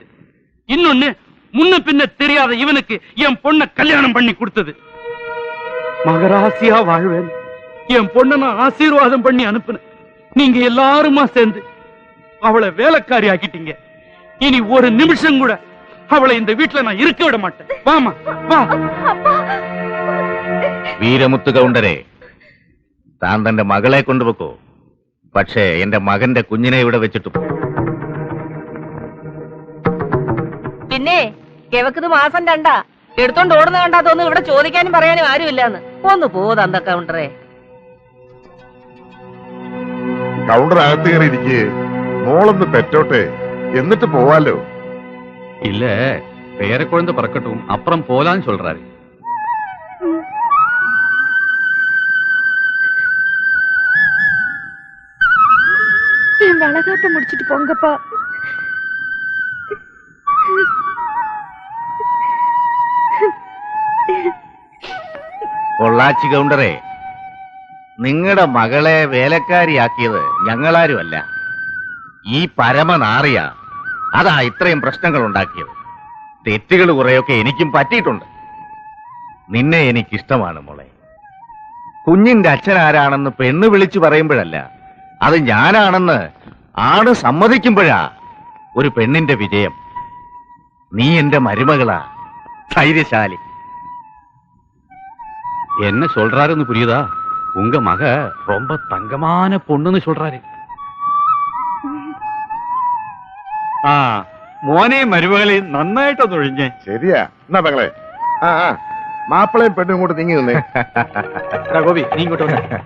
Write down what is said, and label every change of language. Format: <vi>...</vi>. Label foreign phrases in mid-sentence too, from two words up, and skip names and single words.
<ta>இன்னொன்னு, முன்ன பின்ன தெரியாத இவனுக்கு என் பொண்ண கல்யாணம் பண்ணி கொடுத்தது. மகராசியா வாழ்வேன் என் பொண்ண நான் ஆசீர்வாதம் பண்ணி அனுப்புனேன். நீங்க எல்லாருமா சேர்ந்து அவளை வேலைக்காரி ஆக்கிட்டீங்க. இனி ஒரு நிமிஷம் கூட அவளை இந்த வீட்டுல நான் இருக்க விட மாட்டேன். வாமா வா.</ta> <ml>വീരമുത്ത് കൗണ്ടരെ, താൻ തന്റെ മകളെ കൊണ്ടുപോക്കോ. പക്ഷേ എന്റെ മകന്റെ കുഞ്ഞിനെ ഇവിടെ വെച്ചിട്ട് പോ. പിന്നെ കിഴക്കത് മാസം 2 എടുത്തോണ്ട് ഓടുന്ന കണ്ടാ തോന്നുന്നു ഇവിടെ ചോദിക്കാനും പറയാനും ആരുമില്ലാന്ന്. ഒന്ന് പോ തന്ത കൗണ്ടറെ. കൗണ്ടർ അകത്ത് കയറി ഇരിക്കേ. മോളൊന്ന് പെറ്റോട്ടെ, എന്നിട്ട് പോവാലോ.</ml> <ta>இல்ல, பேர குழந்தை பிறக்கட்டும், அப்புறம் போலான்னு சொல்றாரு. வளகாட்டம் முடிச்சிட்டு போங்கப்பா.</ta> <ml>പൊള്ളാച്ചി കൗണ്ടറെ, നിങ്ങളുടെ മകളെ വേലക്കാരിയാക്കിയത് ഞങ്ങളാരുമല്ല, ഈ പരമനാറിയ. അതാ ഇത്രയും പ്രശ്നങ്ങൾ ഉണ്ടാക്കിയത്. തെറ്റുകൾ കുറെയൊക്കെ എനിക്കും പറ്റിയിട്ടുണ്ട്. നിന്നെ എനിക്കിഷ്ടമാണ് മോളെ. കുഞ്ഞിന്റെ അച്ഛൻ ആരാണെന്ന് പെണ്ണ് വിളിച്ചു പറയുമ്പോഴല്ല, അത് ഞാനാണെന്ന് ആണ് സമ്മതിക്കുമ്പോഴാ ഒരു പെണ്ണിന്റെ വിജയം. നീ എന്റെ മരുമകളാ, ധൈര്യശാലി.</ml> <ta>என்ன சொல்றாருன்னு புரியுதா? உங்க மக ரொம்ப தங்கமான பொண்ணுன்னு சொல்றாரு.</ta> <ml>ആ, മോനെ മരുമകളെയും നന്നായിട്ടൊന്ന് ഒഴിഞ്ഞേ. ശരിയാ. എന്നാ പെങ്ങളെ, ആ മാപ്പിളയും പെണ്ണും ഇങ്ങോട്ട് നീങ്ങി നിന്നേ. ഗോപി, നീ ഇങ്ങോട്ട് വന്നേ.</ml>